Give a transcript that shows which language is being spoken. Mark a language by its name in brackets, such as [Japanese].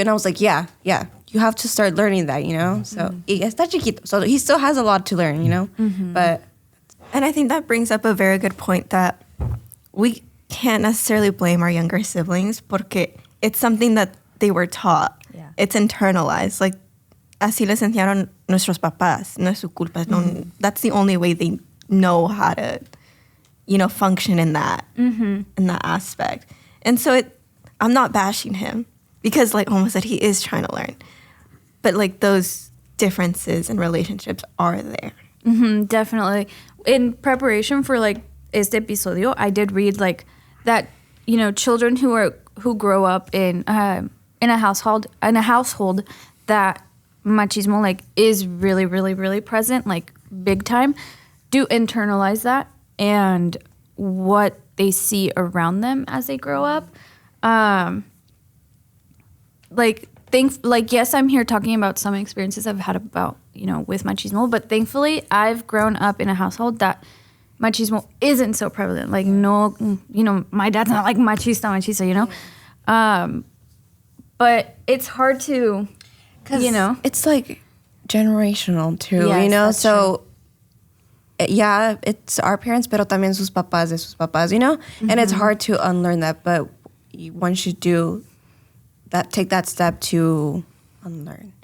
[English] And I was like, yeah, you have to start learning that, you know? So, [Spanish] y está chiquito, [English] so he still has a lot to learn, you know? And I think that brings up a very good point that we can't necessarily blame our younger siblings [Spanish] porque [English] it's something that they were taught. Yeah. It's internalized. Like, [Spanish] así les enseñaron nuestros papás. No es su culpa. [English] No, that's the only way they know how to, you know, function in that aspect. And so I'm not bashing him because, like Alma said, he is trying to learn. But, like, those differences in relationships are there. Mm-hmm, definitely. In preparation for, like, [Spanish] este episodio, [English] I did read like that, you know, children who grow up in a household that machismo like is really, really, really present, like big time, do internalize that and what they see around them as they grow up. Yes, I'm here talking about some experiences I've had about, you know, with machismo, but thankfully I've grown up in a household that machismo isn't so prevalent. Like, no, you know, my dad's not like machista, you know? But it's hard to, you know? It's like generational too, Yes, you know? that's So, yeah, it's our parents, [Spanish] pero también sus papás [English] de sus papás, you know? And it's hard to unlearn that, but one should do that, take that step to unlearn.